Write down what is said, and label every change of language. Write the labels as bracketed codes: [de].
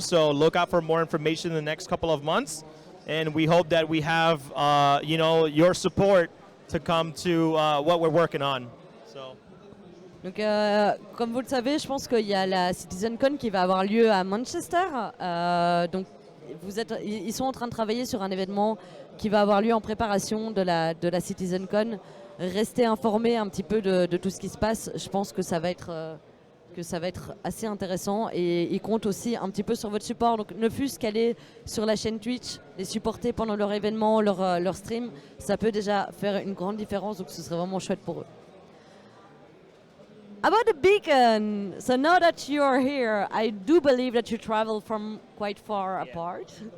[en] So look out for more information in the next couple of months. And we hope that we have your support to come to what we're working on. So. [fr] Donc, comme vous le savez, je pense qu'il y a la CitizenCon qui va avoir lieu à Manchester. Donc, ils sont en train de travailler sur un événement qui va avoir lieu en préparation de la CitizenCon. Restez informés un petit peu de tout ce qui se passe. Je pense que ça va être assez intéressant et ils comptent aussi un petit peu sur votre support. Donc, ne fût-ce qu'aller sur la chaîne Twitch, les supporter pendant leur événement, leur stream, ça peut déjà faire une grande différence. Donc, ce serait vraiment chouette pour eux. [en] About the beacon, so now that you are here, I do believe that you travel from quite far apart.